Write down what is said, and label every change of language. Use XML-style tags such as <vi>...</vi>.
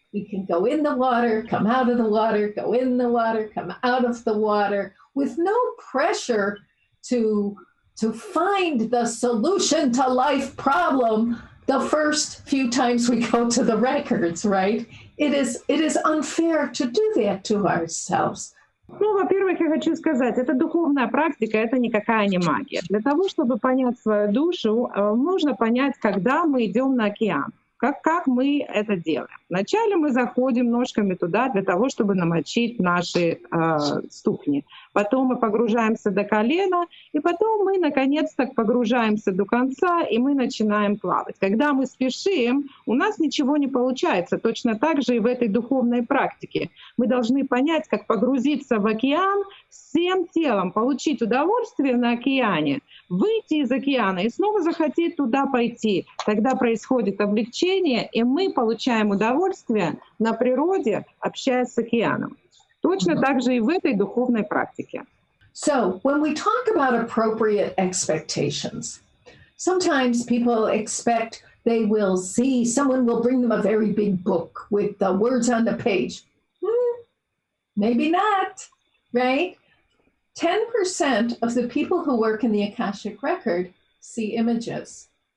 <en>We can go in the water, come out of the water, go in the water, come out of the water, with no pressure to find the solution to life problem the first few times we go to the records, right? It is unfair to do that to ourselves.</en> <ru>Ну, во-первых, я хочу сказать, это духовная практика, это никакая не магия. Для того, чтобы понять свою душу, нужно понять, когда мы идем на океан. Как мы это делаем? Вначале мы заходим ножками туда для того, чтобы намочить наши ступни. Потом мы погружаемся до колена, и потом мы наконец-то погружаемся до конца, и мы начинаем плавать. Когда мы спешим, у нас ничего не получается. Точно так же и в этой духовной практике. Мы должны понять, как погрузиться в океан всем телом, получить удовольствие на океане, выйти из океана и снова захотеть туда пойти. Тогда происходит облегчение, и мы получаем удовольствие на природе, общаясь с океаном. Точно так же и в этой духовной практике.</ru> <en>So when we talk about appropriate expectations, sometimes people expect they will see, someone will bring them a very big book with the words on the page. Maybe not, right? 10% of the people who work in the Akashic record see images.</en>